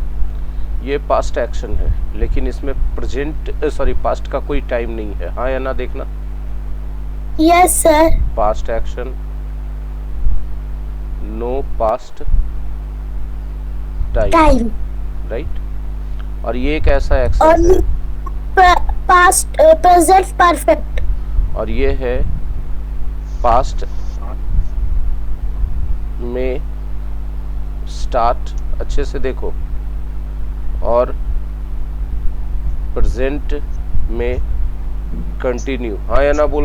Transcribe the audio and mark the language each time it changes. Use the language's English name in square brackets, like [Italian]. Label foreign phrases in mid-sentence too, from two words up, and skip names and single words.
[Hindi] ये [English] past action [Hindi] है लेकिन इसमें पास्ट का कोई टाइम नहीं है, हाँ या ना देखना। [English] Yes, sir. past action, no past time, right. [Hindi] और ये एक ऐसा एक्शन है, [English] Past, present perfect. [Hindi] और ये है पास्ट में स्टार्ट, अच्छे से देखो, और प्रेजेंट में कंटिन्यू, हाँ या ना बोलना।